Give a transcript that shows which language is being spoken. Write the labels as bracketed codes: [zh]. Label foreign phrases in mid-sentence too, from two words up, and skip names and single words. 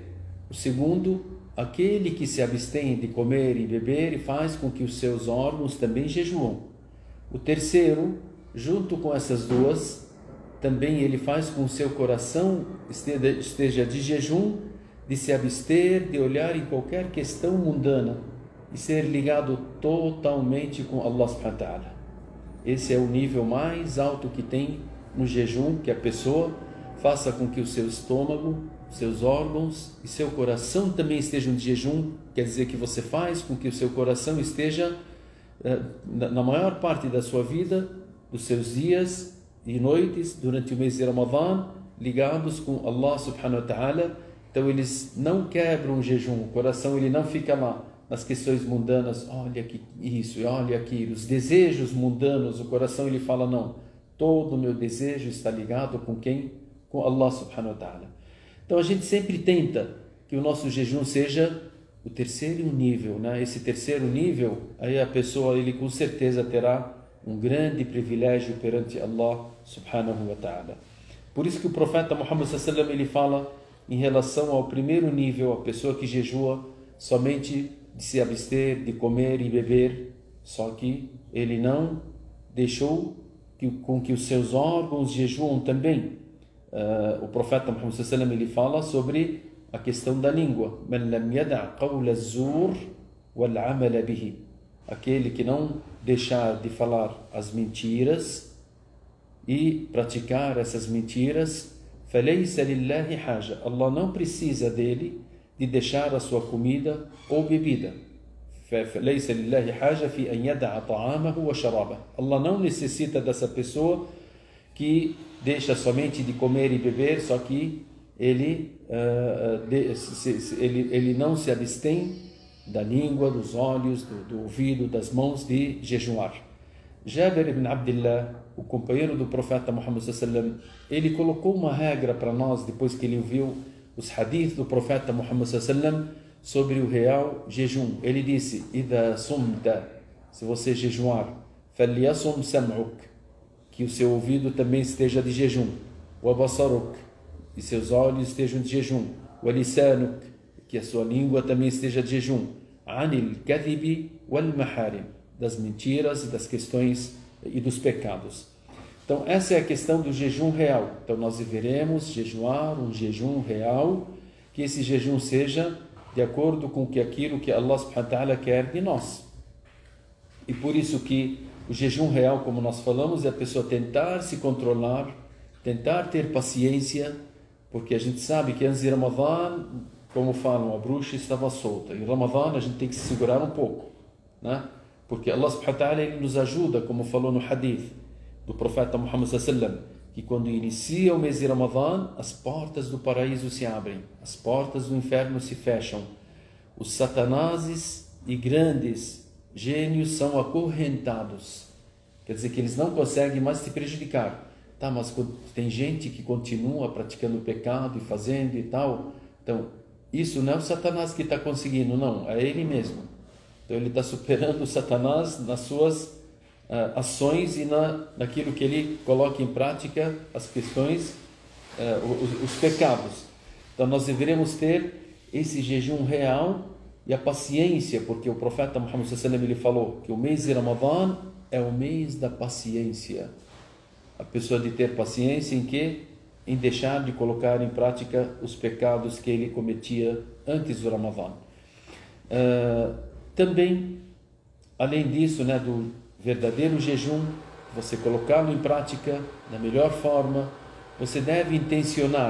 [pt] O segundo, aquele que se abstém de comer e beber e faz com que os seus órgãos também jejuam. O terceiro, junto com essas duas, também ele faz com que o seu coração esteja de jejum, de se abster, de olhar em qualquer questão mundana e ser ligado totalmente com Allah [ar] سبحانه وتعالى. [pt] Esse é o nível mais alto que tem no jejum, que a pessoa faça com que o seu estômago, seus órgãos e seu coração também estejam de jejum. Quer dizer que você faz com que o seu coração esteja na maior parte da sua vida, dos seus dias e noites durante o mês de Ramadã, ligados com Allah [ar] سبحانه وتعالى. [pt] Então eles não quebram o jejum, o coração ele não fica lá nas questões mundanas, olha que isso, olha aquilo, os desejos mundanos, o coração ele fala, não, todo o meu desejo está ligado com quem? Com Allah [ar] سبحانه وتعالى. [pt] Então a gente sempre tenta que o nosso jejum seja o terceiro nível, né? Esse terceiro nível, aí a pessoa ele com certeza terá um grande privilégio perante Allah [ar] سبحانه وتعالى. [pt] Por isso que o profeta Muhammad [ar] صلى الله عليه وسلم [pt] ele fala em relação ao primeiro nível, a pessoa que jejua somente de se abster, de comer e beber, só que ele não deixou com que os seus órgãos jejuam também. O profeta Muhammad [ar] صلى الله عليه وسلم [pt] ele fala sobre a questão da língua. [ar] من لم يدع قول الزور والعمل به. [pt] Aquele que não deixar de falar as mentiras e praticar essas mentiras, [ar] فليس لله حاجة. [pt] Allah não precisa dele de deixar a sua comida ou bebida. [ar] فَلَيْسَ لِلَّهِ حَاجَةٌ فِي أَنْ يَدَعَ طَعَامَهُ وَشَرَابَهُ. [pt] Allah não necessita dessa pessoa que deixa somente de comer e beber, só que ele não se abstém da língua, dos olhos, do ouvido, das mãos de jejuar. Jabir ibn Abdullah, o companheiro do profeta Muhammad [ar] صلى الله عليه وسلم, [pt] ele colocou uma regra para nós depois que ele ouviu os hadiths do profeta Muhammad [ar] صلى الله عليه وسلم [pt] sobre o real jejum. Ele disse: [ar] "إذا صمت", [pt] se você jejuar, [ar] "فليصم سمعك", [pt] que o seu ouvido também esteja de jejum, [ar] "وبصرك", [pt] e seus olhos estejam de jejum, [ar] "ولسانك", [pt] que a sua língua também esteja de jejum, [ar] "عن الكذب والمحارم", [pt] das mentiras e das questões e dos pecados. Então essa é a questão do jejum real. Então nós deveremos jejuar um jejum real, que esse jejum seja de acordo com aquilo que Allah [ar] سبحانه وتعالى [pt] quer de nós. E por isso que o jejum real, como nós falamos, é a pessoa tentar se controlar, tentar ter paciência, porque a gente sabe que antes de Ramadã, como falam, a bruxa estava solta. Em Ramadã a gente tem que se segurar um pouco, né? Porque Allah [ar] سبحانه وتعالى, [pt] ele nos ajuda, como falou no hadith do profeta Muhammad [ar] صلى الله عليه وسلم, [pt] que quando inicia o mês de Ramadã, as portas do paraíso se abrem, as portas do inferno se fecham. Os satanases e grandes gênios são acorrentados. Quer dizer que eles não conseguem mais te prejudicar. Tá, mas tem gente que continua praticando o pecado e fazendo e tal. Então, isso não é o Satanás que está conseguindo, não, é ele mesmo. Então ele está superando o Satanás nas suas ações e naquilo que ele coloca em prática, as questões, os pecados. Então nós deveremos ter esse jejum real e a paciência, porque o profeta Muhammad [ar] صلى الله عليه وسلم, [pt] ele falou que o mês de Ramadã é o mês da paciência. A pessoa de ter paciência em quê? Em deixar de colocar em prática os pecados que ele cometia antes do Ramadã. Também, além disso, né, do verdadeiro jejum, você colocá-lo em prática da melhor forma, você deve intencionar.